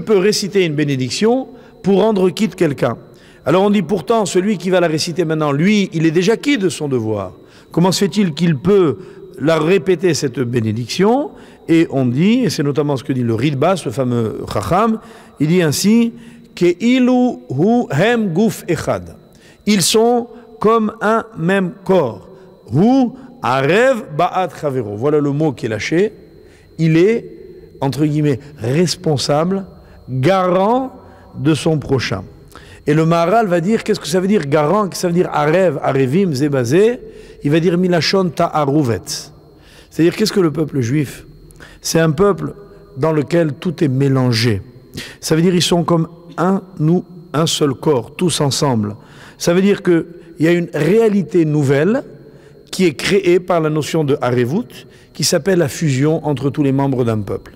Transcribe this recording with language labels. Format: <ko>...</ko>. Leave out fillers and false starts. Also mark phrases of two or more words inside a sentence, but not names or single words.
<fr>Je peux réciter une bénédiction pour rendre quitte quelqu'un. Alors on dit pourtant, celui qui va la réciter maintenant, lui, il est déjà quitte de son devoir. Comment se fait-il qu'il peut la répéter, cette bénédiction? Et on dit, et c'est notamment ce que dit le Ridbas, ce fameux Chacham, il dit ainsi,</fr> <he>כאילו הוא הם גוף אחד.</he> <fr>Ils sont comme un même corps.</fr> <he>הוא ערב בעד חברו.</he> <fr>Voilà le mot qui est lâché. Il est, entre guillemets, responsable, garant de son prochain. Et le Maharal va dire, qu'est-ce que ça veut dire garant? Qu'est-ce que ça veut dire</fr> <he>ערב, ערבים זה בזה?</he> <fr>Il va dire</fr> <he>מלשון תערובת.</he> <fr>C'est-à-dire, qu'est-ce que le peuple juif? C'est un peuple dans lequel tout est mélangé. Ça veut dire ils sont comme un seul corps, tous ensemble. Ça veut dire qu'il y a une réalité nouvelle qui est créée par la notion de Harevut, qui s'appelle la fusion entre tous les membres d'un peuple.</fr>